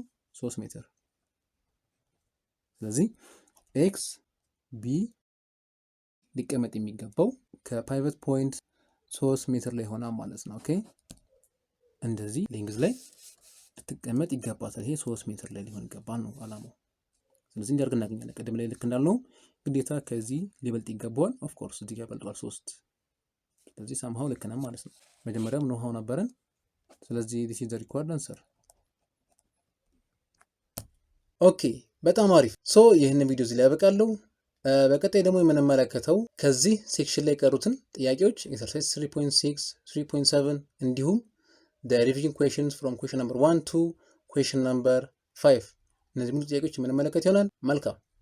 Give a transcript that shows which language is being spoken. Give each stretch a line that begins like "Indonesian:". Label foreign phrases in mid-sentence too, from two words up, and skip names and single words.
Amharic: 3 ሜትር። ስለዚህ ኤክስ ቢ ሊቀመጥ የሚገባው ከፕራይቬት ፖይንት 3 ሜትር ላይ ሆና ማለት ነው። ኦኬ እንደዚህ ሌንግዝ ላይ ልትቀመጥ ይገባታል። ይሄ 3 ሜትር ላይ ሊሆን ይገባል ነው አላማው። ስለዚህ እንዲያርግ እናገኛለን። ቀደም ላይ ልክ እንዳልነው ግዴታ ከዚህ ሊበልጥ ይገባዋል።
English: of course
Amharic: እዚህ ጋር በልጧል 3። ስለዚህ ሳምሃው ልክ ነን ማለት ነው። መጀመሪያም ነው ነበረን ስለዚህ
English: this is the required answer።
Amharic: ኦኬ በጣም አሪፍ። ሶ ይህንን ቪዲዮ እዚህ ላይ ያበቃለሁ። በቀጣይ ደግሞ የምንመለከተው ከዚህ ሴክሽን ላይ የቀሩትን ጥያቄዎች ኤክሰርሳይዝ 3.6 3.7 እንዲሁም
English: the revision questions from question number 1 to question number 5
Amharic: እነዚህ ሙሉ ጥያቄዎች የምንመለከት ይሆናል። መልካም